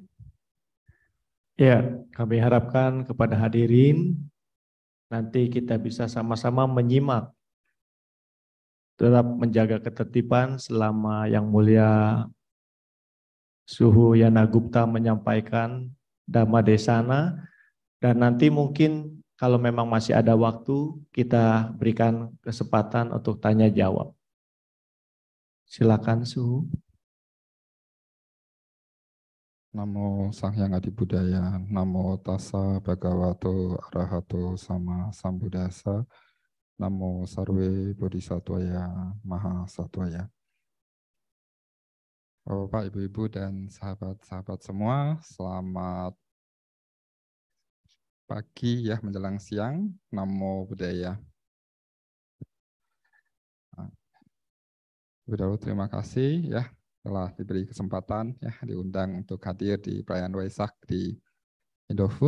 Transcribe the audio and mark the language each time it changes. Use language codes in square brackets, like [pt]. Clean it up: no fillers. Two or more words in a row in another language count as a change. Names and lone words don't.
[id] Ya, kami harapkan kepada hadirin nanti kita bisa sama-sama menyimak, tetap menjaga ketertiban selama Yang Mulia Suhu Nyanagupta menyampaikan Dhammadesana, dan nanti mungkin kalau memang masih ada waktu kita berikan kesempatan untuk tanya jawab. Silakan Suhu. [pi] Namo Sang Hyang Adi Budaya, Namo Tassa Bhagavato Arahato Sama Sambuddhassa, [sa] Namo Sarve Bodhisattvaya Maha Sattvaya. [id] Bapak, Ibu-Ibu, dan sahabat-sahabat semua, selamat pagi ya menjelang siang. [pi] Namo Buddhaya. [id] Terima kasih ya telah diberi kesempatan ya diundang untuk hadir di perayaan Waisak di Indofood.